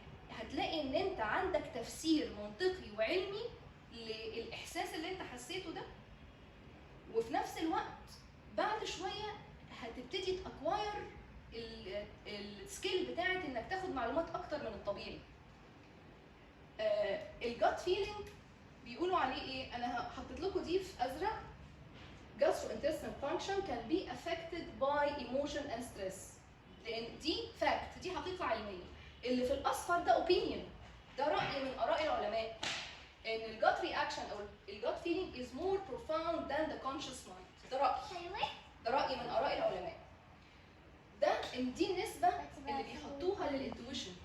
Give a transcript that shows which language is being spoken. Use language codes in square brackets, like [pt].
[ar] هتلاقي ان انت عندك تفسير منطقي وعلمي للاحساس اللي انت حسيته ده، وفي نفس الوقت بعد شويه هتبتدي تاكواير السكيل بتاعت انك تاخد معلومات اكتر من الطبيعي. الجت فيلينج بيقولوا عليه ايه؟ انا حطيت لكم دي في ازرق. [en] gastrointestinal function can be affected by emotion and stress. [ar] لان دي فاكت، دي حقيقه علميه. اللي في الاصفر ده opinion، ده راي من اراء العلماء ان الجت رياكشن او الجت فيلينج [en] is more profound than the conscious mind. [ar] ده راي من اراء العلماء. ده دي النسبه اللي بيحطوها للانتويشن.